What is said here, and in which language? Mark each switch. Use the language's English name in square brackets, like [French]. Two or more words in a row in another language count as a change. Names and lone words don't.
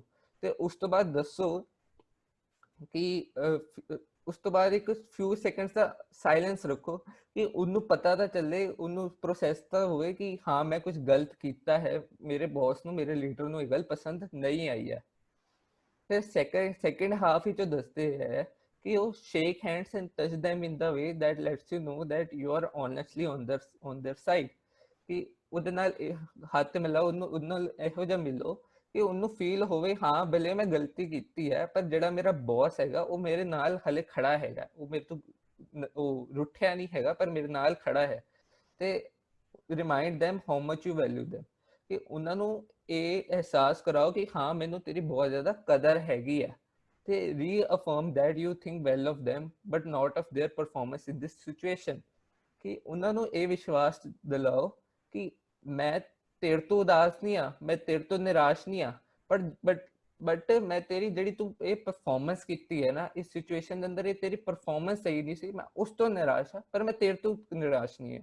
[Punjabi] ਤੇ ਉਸ ਤੋਂ ਬਾਅਦ ਦੱਸੋ ਕਿ ਉਸ ਤੋਂ ਬਾਅਦ ਇੱਕ [English] few seconds [Punjabi] ਦਾ ਸਾਇਲੈਂਸ ਰੱਖੋ ਕਿ ਉਹਨੂੰ ਪਤਾ ਤਾਂ ਚੱਲੇ, ਉਹਨੂੰ ਪ੍ਰੋਸੈਸ ਤਾਂ ਹੋਵੇ ਕਿ ਹਾਂ ਮੈਂ ਕੁਝ ਗਲਤ ਕੀਤਾ ਹੈ, ਮੇਰੇ ਬੌਸ ਨੂੰ, ਮੇਰੇ ਲੀਡਰ ਨੂੰ ਇਹ ਗੱਲ ਪਸੰਦ ਨਹੀਂ ਆਈ ਹੈ। [English] ਫਿਰ second half [Punjabi] ਵਿੱਚ ਦੱਸਦੇ ਹੈ ਕਿ ਉਹ [English] shake hands and touch them in the way that lets you know that you are honestly on their side, [Punjabi] ਕਿ ਉਹਦੇ ਨਾਲ ਹੱਥ ਮਿਲਾਓ, ਉਹਦੇ ਨਾਲ ਇਹੋ ਜਿਹਾ ਮਿਲੋ ਕਿ ਉਹਨੂੰ ਫੀਲ ਹੋਵੇ ਹਾਂ ਭਲੇ ਮੈਂ ਗਲਤੀ ਕੀਤੀ ਹੈ ਪਰ ਜਿਹੜਾ ਮੇਰਾ ਬੌਸ ਹੈਗਾ ਉਹ ਮੇਰੇ ਨਾਲ ਹਲੇ ਖੜਾ ਹੈਗਾ, ਉਹ ਮੇਰੇ ਤੋਂ ਉਹ ਰੁੱਠਿਆ ਨਹੀਂ ਹੈਗਾ ਪਰ ਮੇਰੇ ਨਾਲ ਖੜਾ ਹੈ। [English] ਤੇ ਰਿਮਾਈਂਡ them how much you value them, [Punjabi] ਕਿ ਉਹਨਾਂ ਨੂੰ ਇਹ ਅਹਿਸਾਸ ਕਰਾਓ ਕਿ ਹਾਂ ਮੈਨੂੰ ਤੇਰੀ ਬਹੁਤ ਜ਼ਿਆਦਾ ਕਦਰ ਹੈਗੀ ਹੈ। [English] ਤੇ ਰੀਅਫਰਮ that you think well of them but not of their performance in this situation, [Punjabi] ਕਿ ਉਹਨਾਂ ਨੂੰ ਇਹ ਵਿਸ਼ਵਾਸ ਦਿਲਾਓ ਕਿ ਮੈਂ ਤੇਰੇ ਤੋਂ ਉਦਾਸ ਨਹੀਂ ਆ, ਮੈਂ ਤੇਰੇ ਤੋਂ ਨਿਰਾਸ਼ ਨਹੀਂ ਆ, ਬਟ ਮੈਂ ਤੇਰੀ ਜਿਹੜੀ ਤੂੰ ਇਹ ਪਰਫਾਰਮੈਂਸ ਕੀਤੀ ਹੈ ਨਾ ਇਸ ਸਿਚੁਏਸ਼ਨ ਦੇ ਅੰਦਰ, ਇਹ ਤੇਰੀ ਪਰਫਾਰਮੈਂਸ ਸਹੀ ਨਹੀਂ ਸੀ, ਮੈਂ ਉਸ ਤੋਂ ਨਿਰਾਸ਼ ਆ ਪਰ ਮੈਂ ਤੇਰੇ ਤੋਂ ਨਿਰਾਸ਼ ਨਹੀਂ ਹੈ।